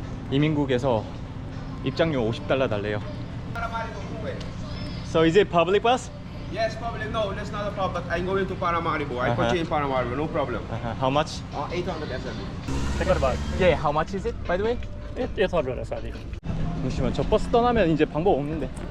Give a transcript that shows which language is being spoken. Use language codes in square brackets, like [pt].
[ko] 이민국에서 입장료 50달러 달래요. [en] So is it public bus? Yes, probably. No, that's not a problem. But I'm going to Paramaribo. I put you in Paramaribo, no problem. How much? 800 SMB. Take it back. Yeah, how much is it by the way? It's 100 SID. [ko] 잠시만, 저 버스 떠나면 이제 방법 없는데.